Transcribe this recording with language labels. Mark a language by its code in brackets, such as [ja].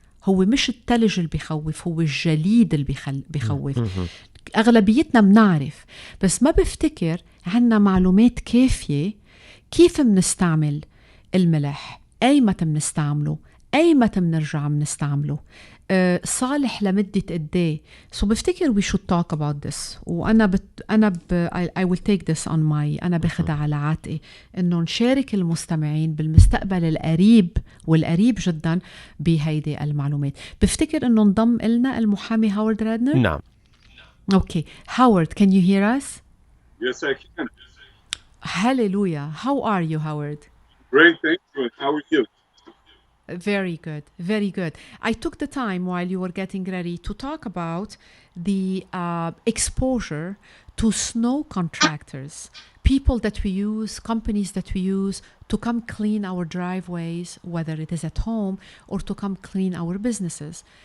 [ar] هو مش التلج اللي بيخوف، هو الجليد اللي بيخوف. أغلبيتنا بنعرف بس ما بفتكر عنا معلومات كافية كيف منستعمل الملح، أي متى منستعمله، أي متى منرجع منستعمله، صالح لمدة قديه. [en] So [ar] بفتكر [en] we should talk about this. [ar] وأنا [en] I will take this on my [ar] أنا باخدها على عاتقي إنه نشارك المستمعين بالمستقبل القريب والقريب جدا بهيدي المعلومات. بفتكر إنه انضم إلنا المحامي هاورد رادنر. نعم. [en] Okay, Howard, can you hear us? Yes, I can. Hallelujah. How are you, Howard? Great, thank you. How are you? Very good, very good. I took the time while you were getting ready to talk about the exposure to snow contractors, people that we use, companies that we use to come clean our driveways, whether it is at home or to come clean our businesses.